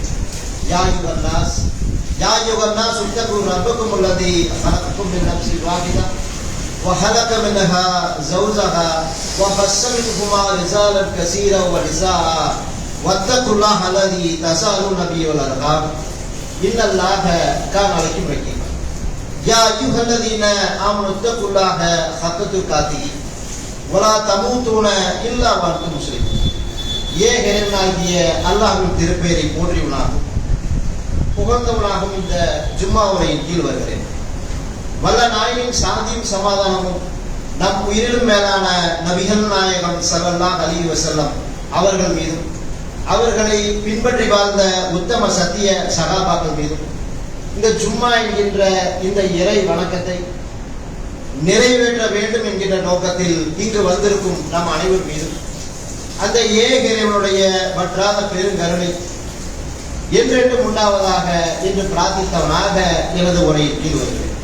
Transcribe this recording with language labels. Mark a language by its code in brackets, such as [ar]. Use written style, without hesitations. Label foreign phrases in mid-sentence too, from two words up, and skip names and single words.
[ar] يا أيها الناس اتقوا ربكم الذي خلقكم من نفس واحدة وخلق منها زوجها وبث منهما رجالا كثيرا ونساء واتقوا الله الذي تساءلون به والأرحام إن الله كان عليكم رقيبا. يا أيها الذين آمنوا اتقوا الله حق تقاته ولا تموتون إلا وأنتم مسلمون. [ta] இறைவனாகிய அல்லாஹ்வின் திருப்பெயரை போற்றியுள்ளாகும் புகழ்ந்தவனாகும் இந்த ஜும்மா உரையின் கீழ் வருகிறேன். வல்ல நாயனின் சாந்தியும் சமாதானமும் நம் உயிரிலும் மேலான நபிகள் நாயகம் [ar] صلى الله عليه وسلم [ta] அவர்கள் மீதும் அவர்களை பின்பற்றி வாழ்ந்த உத்தம சத்திய சகாபாக்கள் மீதும் இந்த ஜும்மா என்கின்ற இந்த இறை வணக்கத்தை நிறைவேற்ற வேண்டும் என்கின்ற நோக்கத்தில் இங்கு வந்திருக்கும் நம் அனைவர் மீதும் அந்த இறைவனுடைய வற்றாத பெருங்கருணை என்றென்றும் உண்டாவதாக என்று பிரார்த்தித்தவனாக எனது உரையில் கீழ் வருகிறேன்.